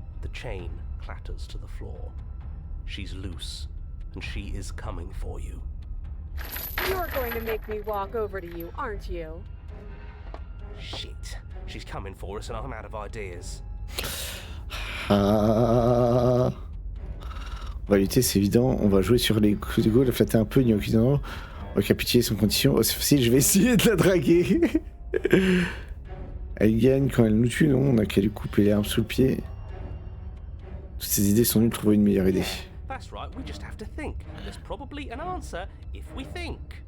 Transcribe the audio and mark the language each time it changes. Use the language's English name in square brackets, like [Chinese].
[English] The chain clatters to the floor. She's loose, and she is coming for you. You're going to make me walk over to you, aren't you? Shit. She's coming for us and I'm out of ideas. Ah. [French] On va lutter, c'est évident. On va jouer sur les coups de go, la flatter un peu, ni aucun on va capituler sans condition. Oh, c'est facile, je vais essayer de la draguer. Elle gagne quand elle nous tue, non? On a qu'à lui couper l'herbe sous le pied. Toutes ces idées sont nulles, trouver une meilleure idée. [English] That's right, we just have to think. There's probably an answer if we think.